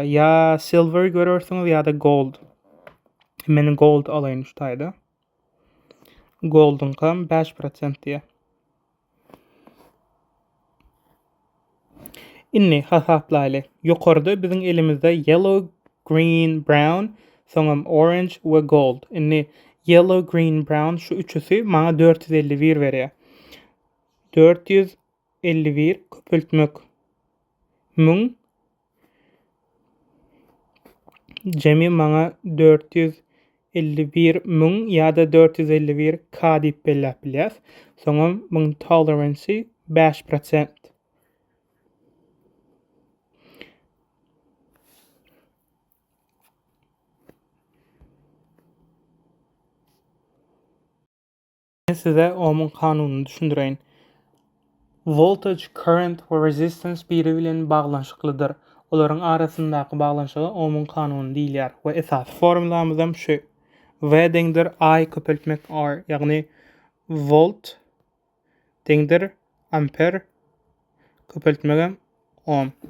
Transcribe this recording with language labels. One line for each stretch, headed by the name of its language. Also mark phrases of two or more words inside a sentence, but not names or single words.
Turkmen: Ya silver görersiňiz ýa-da gold. Men gold alaýyn şu taýda. Gold'un kam 5% diye. Inni hasaplayly. Ýokarda biziň elimizde
English: yellow, green, brown,
Turkmen: soňam orange we gold. Inni
English: yellow, green, brown
Turkmen: şu üçüsi maňa 451 berýär. 451 köpeltmek 1000 jemi maňa 451 1000 ýa-da 451 K diýip belläp bilýäs. Soňam muň tolerancy 5%. Size Ohm'un kanunyny düşündireýin.
English: Voltage, current
Turkmen: we resistance biri bilen baglanşyklydyr. Olaryň arasyndaky baglanşygy Ohm'un kanuny diýilýär we esas formulamyzam şu. V deňdir I köpeltmek R, ýagny volt deňdir amper köpeltmegem ohm.